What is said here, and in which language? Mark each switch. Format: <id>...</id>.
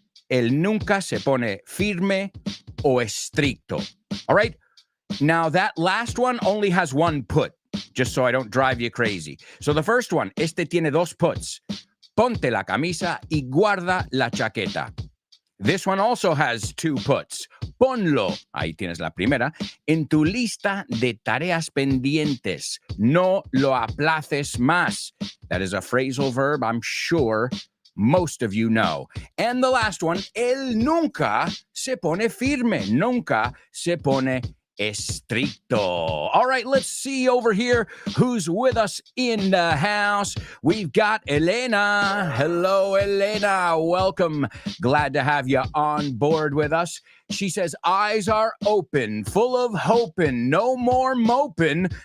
<es>Él nunca se pone firme o estricto.</es> <en>All right, now that last one only has one put, just so I don't drive you crazy. So the first one,</en> <es>este tiene dos puts. Ponte la camisa y guarda la chaqueta.</es> <en>This one also has two puts.</en> <es>Ponlo, ahí tienes la primera, en tu lista de tareas pendientes. No lo aplaces más.</es> <en>That is a phrasal verb I'm sure most of you know. And the last one,</en> <es>él nunca se pone firme. Nunca se pone estricto.</es> <en>All right, let's see over here who's with us in the house. We've got Elena. Hello, Elena. Welcome. Glad to have you on board with us. She says, eyes are open, full of hoping, no more moping.</en>